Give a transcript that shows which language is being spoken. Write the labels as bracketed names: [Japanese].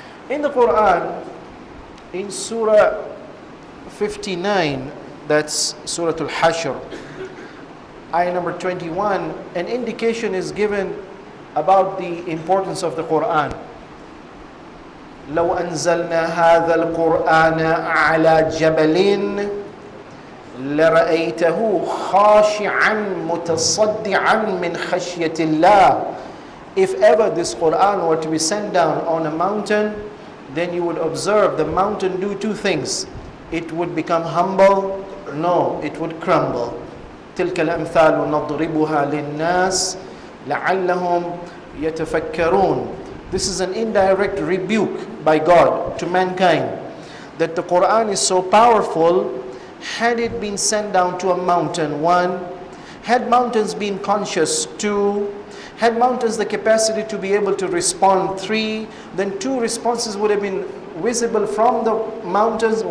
[English] In the Quran, in Surah 59, that's Surah Al-Hashr, ayah number 21, an indication is given about the importance of the Quran. [Arabic] لو أنزلنا هذا القرآن على جبل لرأيته خاشعا متصدعا من خشية الله [English] If ever this Quran were to be sent down on a mountain, then you would observe the mountain do two things. It would become humble. No, it would crumble. [Arabic] تلك الأمثال نضربها للناس لعلهم يتفكرون. [English] This is an indirect rebuke by God to mankind, that the Quran is so powerful. Had it been sent down to a mountain, one, had mountains been conscious, two, had mountains the capacity to be able to respond, three, then two responses would have been visible from the mountains.